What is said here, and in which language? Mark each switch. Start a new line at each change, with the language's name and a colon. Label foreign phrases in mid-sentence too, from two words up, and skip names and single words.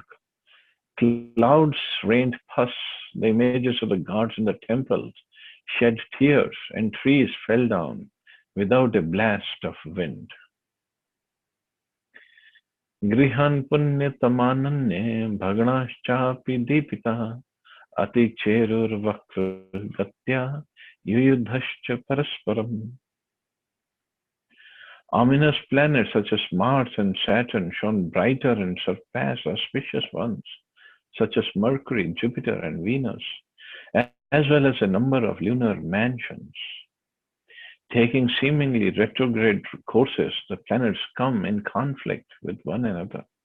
English: Clouds rained pus, the images of the gods in the temples shed tears, and trees fell down without a blast of wind.
Sanskrit: ग्रहान्पुण्यतमानन्ये भगणांश्चापि दीपिताः अतिचेरुर्वक्रगत्या युयुधुश्च परस्परम्.
English: Ominous planets such as Mars and Saturn shone brighter and surpassed auspicious ones, such as Mercury, Jupiter, and Venus, as well as a number of lunar mansions. Taking seemingly retrograde courses, the planets come in conflict with one another.